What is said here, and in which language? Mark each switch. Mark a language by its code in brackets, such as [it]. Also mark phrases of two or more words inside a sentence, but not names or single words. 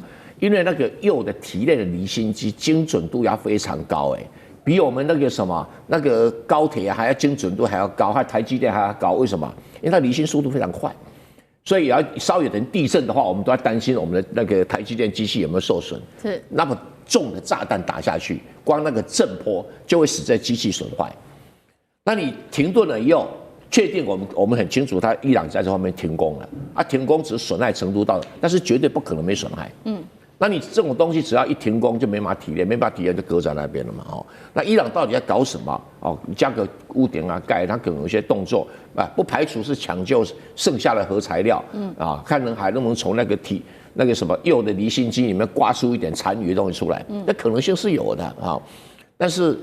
[zh] 因為那個鈾的提煉的離心機精準度要非常高，比我們那個什麼那個高鐵還要精準度還要高，還有台積電還要高。為什麼？因為它離心速度非常快，所以要稍有點地震的話，我們都要擔心我們的那個台積電機器有沒有受損。是那麼重的炸彈打下去，光那個震波就會使這機器損壞。那你停頓了以後，確定我們很清楚，他伊朗在這方面停工了啊，停工只是損害程度到，但是絕對不可能沒損害。那你這種東西只要一停工就沒法提煉，沒法提煉就擱在那邊了嘛。那伊朗到底在搞什麼？加個屋頂啊蓋，它可能有些動作啊，不排除是搶救剩下的核材料，看還能不能從那個什麼鈾的離心機裡面刮出一點殘餘的東西出來，那可能性是有的啊，但是。